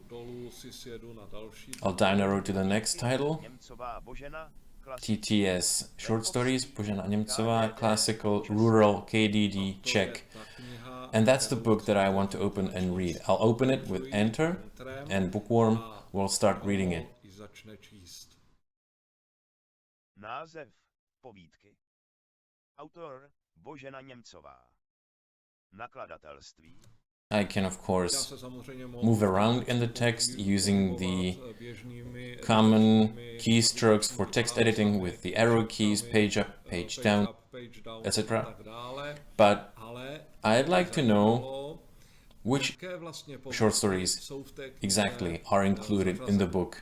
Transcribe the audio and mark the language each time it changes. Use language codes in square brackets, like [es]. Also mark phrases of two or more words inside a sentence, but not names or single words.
[en] I'll down arrow to the next title, TTS, short stories, Božena Němcová, classical, rural, KDD, check. And that's the book that I want to open and read. I'll open it with enter, and Bookworm will start reading it. [cs] Název povídky. Autor Božena Němcová. Nakladatelství [en] I can, of course, move around in the text using the common keystrokes for text editing with the arrow keys, page up, page down, etc. But I'd like to know which short stories exactly are included in the book.